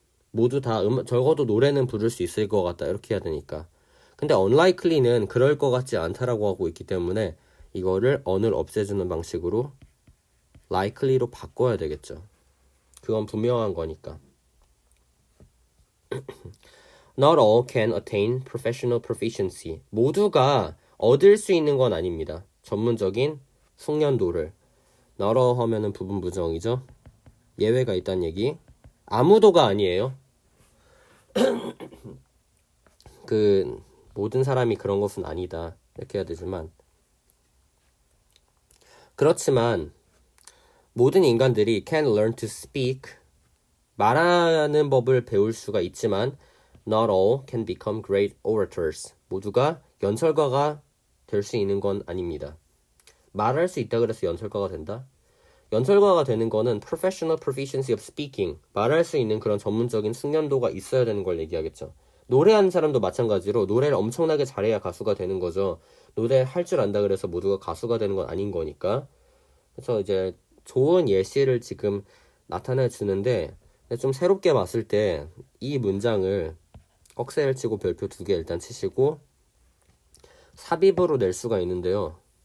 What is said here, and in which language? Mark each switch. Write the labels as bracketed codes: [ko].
[ko] 모두 다 적어도 노래는 부를 수 있을 것 같다 이렇게 해야 되니까. 근데 unlikely는 그럴 것 같지 않다라고 하고 있기 때문에 이거를 on을 없애주는 방식으로 likely로 바꿔야 되겠죠. 그건 분명한 거니까. [en] Not all can attain professional proficiency. [ko] 모두가 얻을 수 있는 건 아닙니다. 전문적인 숙련도를. not all 하면은 부분 부정이죠. 예외가 있다는 얘기. 아무도가 아니에요. 모든 사람이 그런 것은 아니다. 이렇게 해야 되지만 그렇지만 모든 인간들이 [en] can learn to speak [ko] 말하는 법을 배울 수가 있지만 [en] not all can become great orators. [ko] 모두가 연설가가 될 수 있는 건 아닙니다. 말할 수 있다 그래서 연설가가 된다? 연설가가 되는 거는 [en] professional proficiency of speaking. [ko] 말할 수 있는 그런 전문적인 숙련도가 있어야 되는 걸 얘기하겠죠. 노래하는 사람도 마찬가지로 노래를 엄청나게 잘해야 가수가 되는 거죠. 노래 할 줄 안다 그래서 모두가 가수가 되는 건 아닌 거니까. 그래서 이제 좋은 예시를 지금 나타내 주는데 좀 새롭게 봤을 때 이 문장을 꺽쇠를 치고 별표 2개 일단 치시고 삽입으로 낼 수가 있는데요.